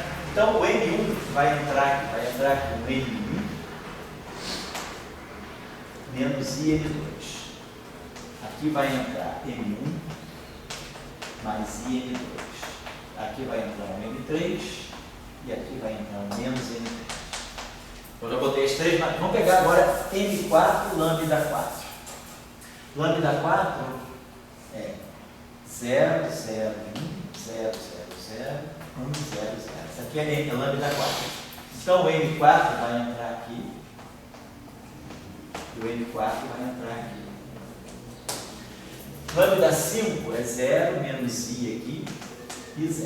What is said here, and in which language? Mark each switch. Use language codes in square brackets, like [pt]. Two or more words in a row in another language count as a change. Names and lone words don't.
[pt] Então, o N1 vai entrar aqui no N1 menos IN2. Aqui vai entrar N1 mais IN2. Aqui vai entrar um N3 e aqui vai entrar um menos N3. Eu já botei as três, mas vamos pegar agora N4 lambda 4. Lambda 4 é 0, 0, 1, 0, 0, 0, 1, 0, 0. Essa aqui é lambda 4. Então o N4 vai entrar aqui e o N4 vai entrar aqui. Lambda 5 é 0, menos I aqui e 0.